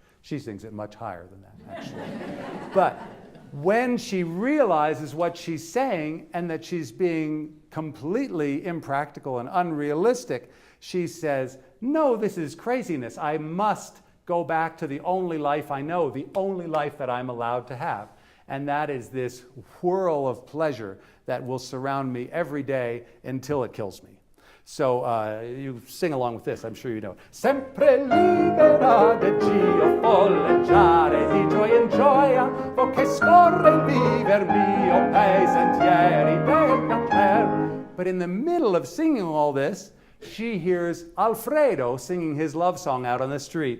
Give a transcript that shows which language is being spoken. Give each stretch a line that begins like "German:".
English: She sings it much higher than that, actually. But when she realizes what she's saying and that she's being completely impractical and unrealistic, she says, no, this is craziness. I must go back to the only life I know, the only life that I'm allowed to have. And that is this whirl of pleasure that will surround me every day until it kills me. So you sing along with this, I'm sure you know.
Italian: Sempre libera de Dio folleggiare di gioia in gioia, poiché scorre il viver mio pei sentieri del piacer.
English: But in the middle of singing all this, she hears Alfredo singing his love song out on the street.